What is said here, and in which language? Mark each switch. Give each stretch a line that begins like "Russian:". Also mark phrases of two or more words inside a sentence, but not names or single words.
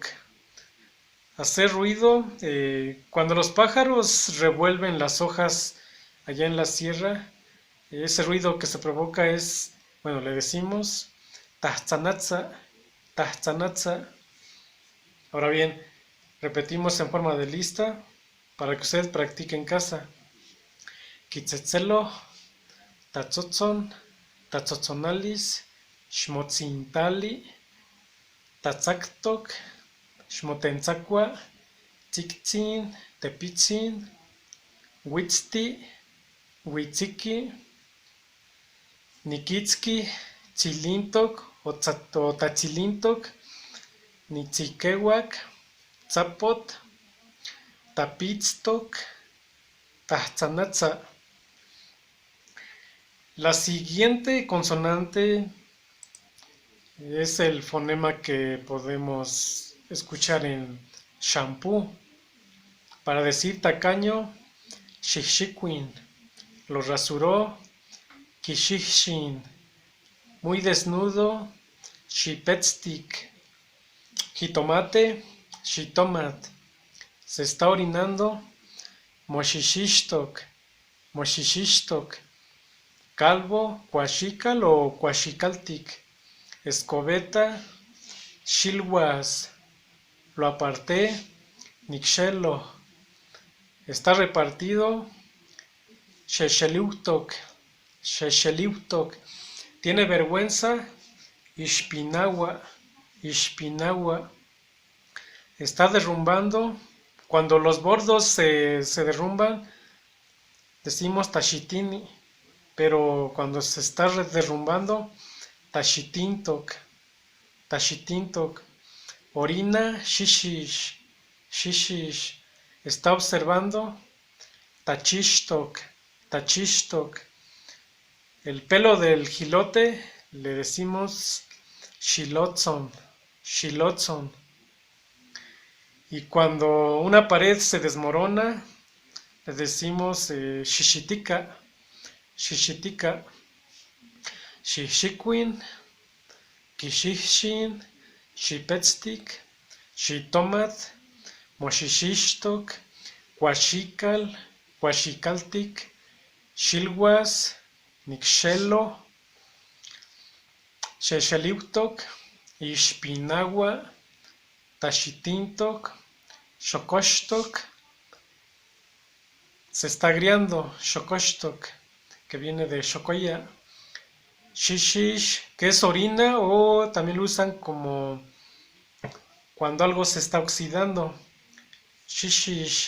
Spanish: Hacer ruido, cuando los pájaros revuelven las hojas allá en la sierra, ese ruido que se provoca es, bueno, le decimos
Nahuatl languages: tahtzanatza, tahtzanatza.
Spanish: Ahora bien, repetimos en forma de lista para que ustedes practiquen en casa.
Nahuatl languages: Kitzetzelo, tatzotzon, tatzotzonalis, shmotzintali, tatzaktok, shmotentzakwa, tziktzin, tepitzin, huitzti, huitziki, nikitski, tzilintok o tatzilintok, nitzikewak, tzapot, tapitztok, tahtzanatza.
Spanish: La siguiente consonante es el fonema que podemos escuchar en shampoo. Para decir tacaño, shishikuin. Lo rasuró, kishishin. Muy desnudo, shipetstik. Jitomate, shitomat. Se está orinando,
Nahuatl languages: moshishishtok, moshishishtok.
Spanish: Calvo, cuaxical o cuaxicaltic. Escobeta, shilwas. Lo aparté, nixelo. Está repartido,
Nahuatl languages: shesheliutok, shesheliutok.
Spanish: Tiene vergüenza,
Nahuatl languages: ishpinawa, ishpinawa.
Spanish: Está derrumbando. Cuando los bordos se derrumban, decimos tashitini. Pero cuando se está derrumbando,
Nahuatl languages: tashitintok, tashitintok. Orina, shishish, shishish.
Spanish: Está observando,
Nahuatl languages: tachishtok, tachishtok.
Spanish: El pelo del jilote le decimos
Nahuatl languages: shilotzon, shilotzon.
Spanish: Y cuando una pared se desmorona, le decimos
Nahuatl languages: shishitika, shishitika. Shishikuin, kishishin, shipetstik, shitomat, moshishishtok, cuaxikal, cuaxicaltic, shilwas, nixelo, shesheliutok, ishpinawa, tashitintok, shokoshtok.
Spanish: Se está agriando, shokoshtok, que viene de shokoya. Shishish, que es orina o también lo usan como cuando algo se está oxidando. Shishish.